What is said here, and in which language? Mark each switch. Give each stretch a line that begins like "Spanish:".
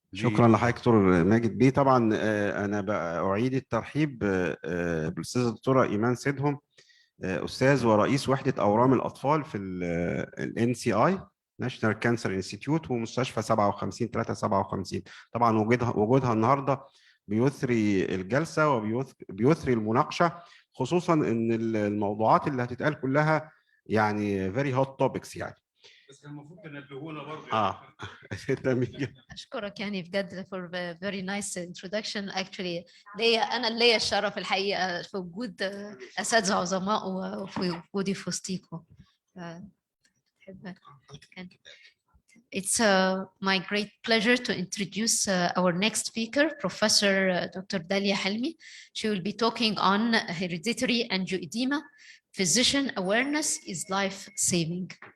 Arabic: شكرا لحضرتك دكتور ماجد بيه. طبعا انا اعيد الترحيب بالاستاذه الدكتوره ايمان سيدهم، استاذ ورئيس وحده اورام الاطفال في الان سي اي ناشونال كانسر انستيتيوت ومستشفى 57 طبعا وجودها النهارده بيثري الجلسه وبيثري المناقشه، خصوصا ان الموضوعات اللي هتتقال كلها يعني
English: very hot topics
Arabic: يعني. بس كان المفروض تنبهونا برضه. اشكرك يعني بجد
English: for a very nice introduction.
Arabic: actually ليا الشرف الحقيقه في وجود اساتذه عظماء وفي وجودي في وسطيكم.
English: It's my great pleasure to introduce our next speaker, Professor Dr. Dalia Helmy. She will be talking on hereditary angioedema. Physician awareness is life-saving.